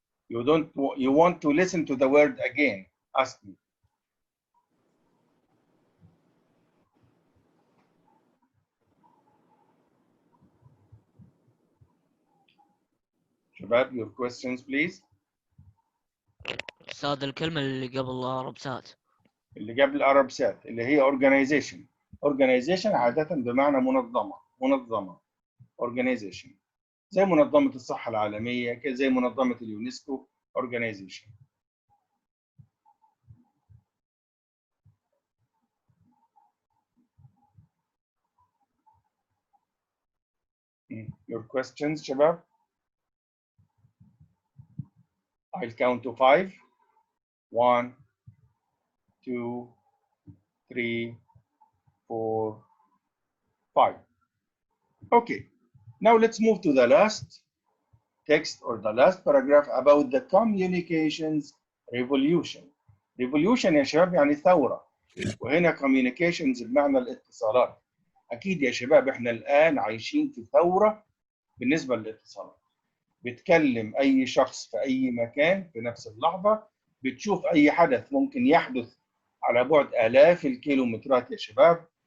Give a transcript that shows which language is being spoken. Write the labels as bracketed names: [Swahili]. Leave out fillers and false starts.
[English] You want to listen to the word again. Ask me. [Arabic] شباب, [English] your questions please. [Arabic] أستاذ الكلمة اللي قبل أربسات. اللي قبل أربسات اللي هي organization. Organization عادة بمعنى منظمة. [English] Organization. [Arabic] زي منظمة الصحة العالمية، زي منظمة اليونسكو. [English] Organization. Your questions [Arabic] شباب. [English] I'll count to 5. 1, 2, 3, 4, 5. Okay. Now let's move to the last text or the last paragraph about the communications revolution. [Arabic] Revolution يا شباب يعني ثورة. وهنا communications بمعنى الاتصالات. أكيد يا شباب إحنا الآن عايشين في ثورة بالنسبة للاتصالات. بتكلم أي شخص في أي مكان في نفس اللحظة، بتشوف أي حدث ممكن يحدث على بعد آلاف الكيلومترات يا شباب.